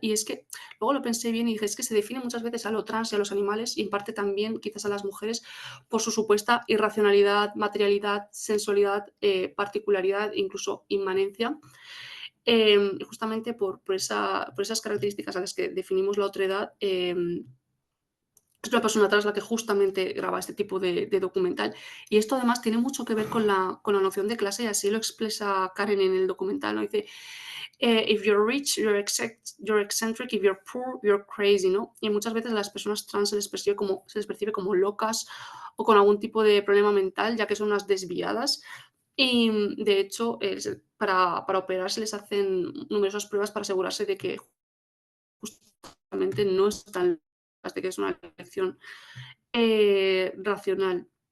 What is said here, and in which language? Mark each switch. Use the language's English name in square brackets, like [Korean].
[Spanish] Y es que luego lo pensé bien y dije, es que se define muchas veces a lo trans y a los animales, y en parte también quizás a las mujeres, por su supuesta irracionalidad, materialidad, sensualidad, particularidad, incluso inmanencia. Justamente por esas características a las que definimos la otredad, es una persona trans la que justamente graba este tipo de documental. Y esto además tiene mucho que ver con la noción de clase, y así lo expresa Karen en el documental, ¿no? Dice, [English] if you're rich, you're eccentric, if you're poor, you're crazy, ¿no? [Spanish] Y muchas veces a las personas trans se les percibe como locas o con algún tipo de problema mental, ya que son unas desviadas. Y de hecho, para operar se les hacen numerosas pruebas para asegurarse de que justamente no están, de que es una elección racional.